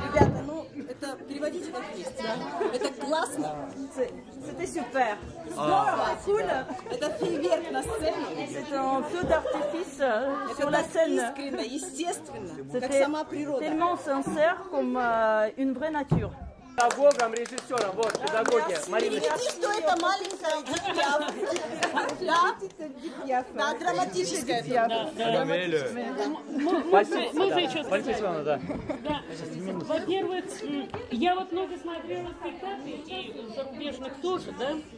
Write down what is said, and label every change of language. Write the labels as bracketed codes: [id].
[ru] Ребята, ну, это переводите как есть, да? Это классно. [fr] C'était super. [ru] Здорово, cool. Это фейерверк на сцене. [fr] C'est un feu d'artifice sur la scène. [ru] Искренне, естественно, как сама природа. [fr] Tellement sincère comme une vraie nature. [ru] Педагогом, режиссером, вот, педагоги. Мариночка. Что это маленькая дитя? Да, драматическая. Во-первых, я вот много смотрела спектаклей, и зарубежных тоже, да?